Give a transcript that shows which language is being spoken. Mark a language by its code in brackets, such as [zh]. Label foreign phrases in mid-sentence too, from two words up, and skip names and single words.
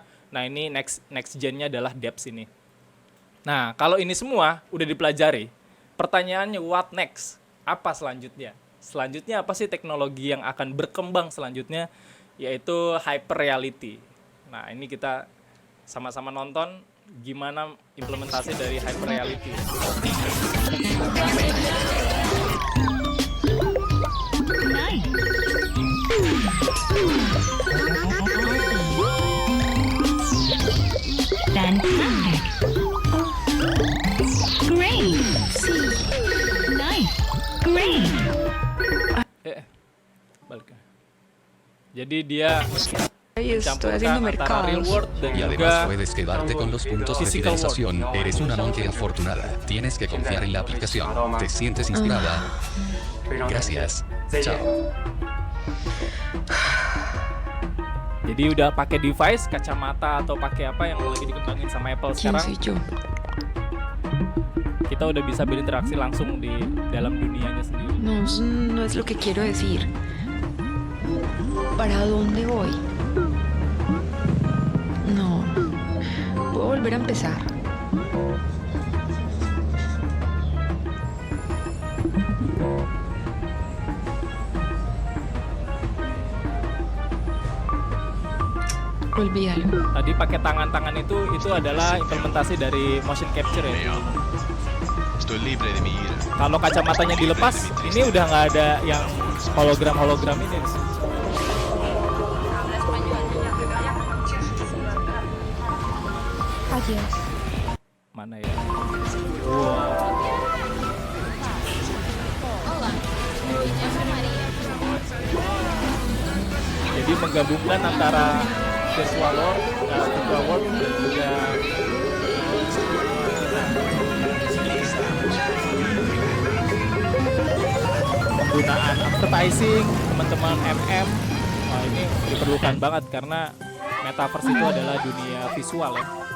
[id] Nah, ini [en] next gen- [id] nya adalah DApps ini. Nah, kalau ini semua udah dipelajari, pertanyaannya [en] what next? [id] Apa selanjutnya? Selanjutnya apa sih teknologi yang akan berkembang selanjutnya? Yaitu [en] hyper reality. [id] Nah, ini kita sama-sama nonton gimana implementasi dari [en] hyper reality. Fantastic. Great. Nice. Great. [id] Balik. Jadi dia [es] Estoy haciendo [id] antara real [es] mercados. [id] world dan [es] Y [id] juga [es] además puedes quedarte con los puntos de [en] physical world. [es] fidelización. Eres una monje afortunada. Tienes que confiar en la aplicación. ¿Te sientes inspirada? Gracias. Chao. [id] Jadi udah pakai device, kacamata atau pakai apa yang lagi dikembangin sama Apple [es] ¿Quién [id] sekarang, [es] soy yo? [id] kita udah bisa berinteraksi langsung di dalam dunianya sendiri. [es] No, no es lo que quiero decir. ¿Para dónde voy? No. ¿Puedo volver a empezar? Olvídalo. [id] Tadi pakai tangan-tangan itu adalah implementasi dari [en] motion capture [id] ya. [es] Estoy libre de mi ira. [id] Kalau kacamatanya dilepas, ini udah nggak ada yang hologram ini. [es] Adiós. [id] Mana ya? Jadi menggabungkan antara [en] virtual world [id] dan juga penggunaan advertising teman-teman Wah, ini diperlukan banget karena metaverse itu adalah dunia visual ya.